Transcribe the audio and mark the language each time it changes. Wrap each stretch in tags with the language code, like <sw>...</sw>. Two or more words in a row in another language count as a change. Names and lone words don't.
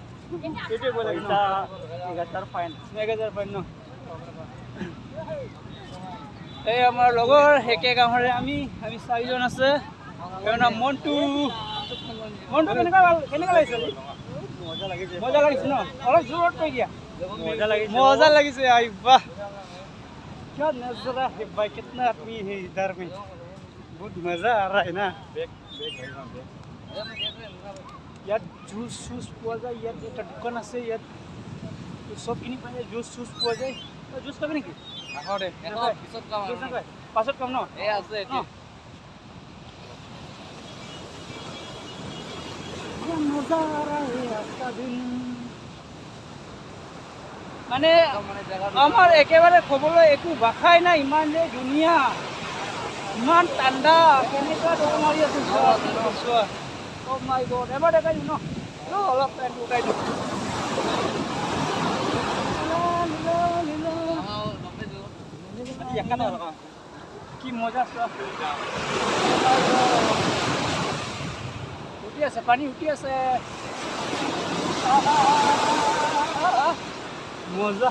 <as>সেইটোৱে কৈ লাগে 1000 ফাইন 1000 ফাইন ন। এই আমাৰ লগৰ একে গাঁৱৰে আমি 4জন আছে। নাম মন্টু কেনেকুৱা লাগিছে? মজা লাগিছে ন? অলপ জোৰত কৈ দিয়া।</as> <hi>मजा लगी से आई वाह क्या नजारा है भाई, कितना आदमी है इधर में, बहुत मजा आ रहा है ना। यार जूस</hi> <as>পোৱা যায়। ইয়াত এটা দোকান আছে, ইয়াত সব কিনি পায়। জুচ পোৱা যায়। জুচ খাবি নেকি? পাছত খাম ন?</as> <hi>আছে मजा आ रहा है आज का दिन।</hi> <as>মানে আমাৰ একেবাৰে ক'বলৈ একো ভাষাই নাই, ইমান যে ধুনীয়া, ইমান ঠাণ্ডা, কেনেকুৱা ঢৌ মাৰি আছে চোৱা।</as> <en>Oh my God,</en> <as>এবাৰ দেখাই দিওঁ ন, অলপ টাইম উঠাই দিওঁ। কি মজা চোৱা, উঠি আছে, পানী উঠি আছে, মজা।</as>